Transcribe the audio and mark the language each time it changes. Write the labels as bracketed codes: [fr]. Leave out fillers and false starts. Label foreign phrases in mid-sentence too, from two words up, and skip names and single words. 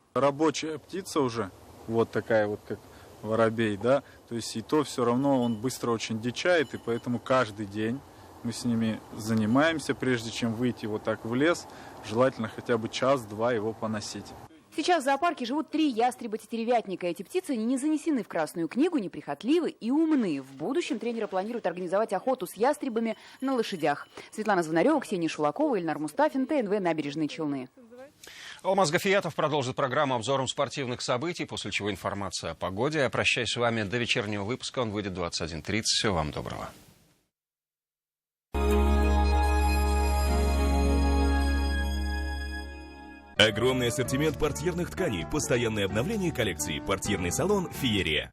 [ru] Рабочая птица уже, вот такая вот, как воробей, да, то есть и то все равно он быстро очень дичает, и поэтому каждый день мы с ними занимаемся, прежде чем выйти вот так в лес, желательно хотя бы час-два его поносить. Сейчас в зоопарке живут 3 ястреба-тетеревятника. Эти птицы не занесены в Красную книгу, неприхотливы и умны. В будущем тренеры планируют организовать охоту с ястребами на лошадях. Светлана Звонарева, Ксения Шулакова, Ильнар Мустафин, ТНВ, Набережные Челны. Алмаз Гафиятов продолжит программу обзором спортивных событий, после чего информация о погоде. Я прощаюсь с вами до вечернего выпуска. Он выйдет в 21:30. Всего вам доброго. Огромный ассортимент портьерных тканей, постоянное обновление коллекции, портьерный салон «Феерия».